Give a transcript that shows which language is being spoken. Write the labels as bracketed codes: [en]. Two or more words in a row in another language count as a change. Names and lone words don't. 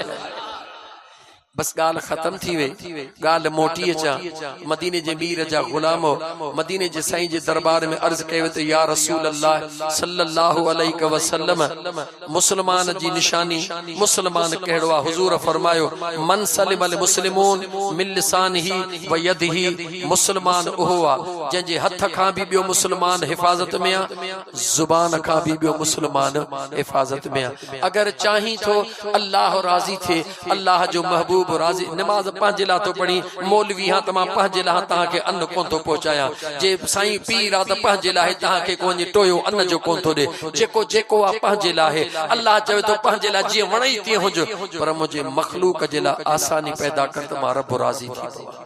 [sd] बस गाल खत्म थी वई, गाल मोटी अचा। मदीने जे मीर जा गुलामो मदीने जे साईं जे दरबार में अर्ज कयो त [ar] يا رسول الله صلى الله عليه وسلم, [sd] मुसलमान जी निशानी मुसलमान कहिड़ो आहे? हुजूर फरमायो [ar] من سلم المسلمون من لسانه ويده, [sd] मुसलमान उहो आहे जंहिंजे हथ खां भी ॿियो मुसलमान हिफ़ाज़त में आहे, ज़ुबान खां भी ॿियो मुसलमान हिफ़ाज़त में आहे। अगर चाही तो अल्लाह राज़ी थे, अल्लाह जो महबूब राज़ी। नमाज पंहिंजे लाइ तो पढ़ी, मौलवी हां त मां पंहिंजे लाइ तव्हांखे अन्न कोन थो पहुचायां, जे साईं पीर आहे त पंहिंजे लाइ तव्हांखे को वञी टोयो अन्न जो कोन थो ॾे। जेको जेको आहे पंहिंजे लाइ, अल्लाह चवे थो पंहिंजे लाइ जीअं वणई तीअं हुज, पर मुंहिंजे मखलूक जे लाइ आसानी पैदा कर त मां रब राज़ी थी पवां।